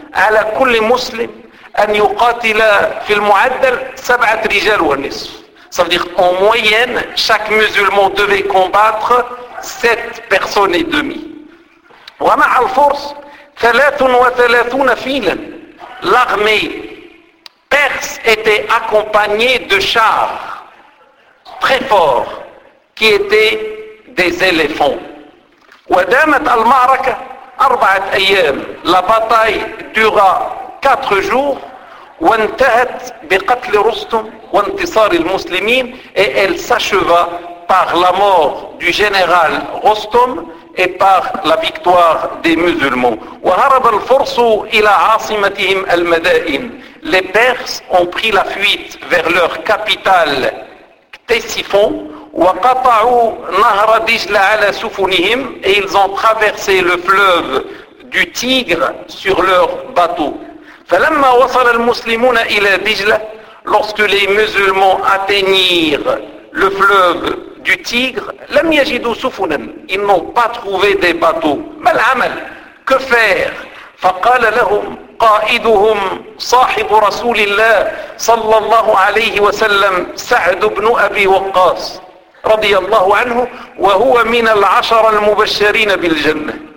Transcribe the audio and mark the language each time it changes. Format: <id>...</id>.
<ar>على كل مسلم أن يقاتل في المعدل 7 رجال ونصف.</ar> <fr>Ça veut dire en moyenne, chaque musulman devait combattre 7 personnes et demi.</fr> <ar>ومع الفرس 33 فيلا.</ar> <fr>L'armée perse était accompagnée de chars très forts qui étaient des éléphants.</fr> <ar>ودامت المعركة 4 أيام.</ar> <fr>La bataille dura 4 jours.</fr> <ar>وانتهت بقتل رستم وانتصار المسلمين,</ar> <fr>et elle s'acheva par la mort du général Rustum et par la victoire des musulmans.</fr> <ar>وهرب الفرس إلى عاصمتهم المدائن.</ar> <fr>Les Perses ont pris la fuite vers leur capitale Ctesiphon.</fr> <ar>وقطعوا نهر دجلة على سفنهم,</ar> <fr>et ils ont traversé le fleuve du Tigre sur leur bateau.</fr> <ar>فلما وصل المسلمون إلى دجلة</ar> <fr>lorsque les musulmans atteignirent le fleuve du Tigre</fr> <ar>لم يجدوا سفنا</ar> <fr>ils n'ont pas trouvé des bateaux</fr> <ar>ما العمل</ar> <fr>que faire</fr> <ar>فقال لهم قائدهم صاحب رسول الله صلى الله عليه وسلم سعد بن أبي وقاص رضي الله عنه وهو من العشر المبشرين بالجنة</ar>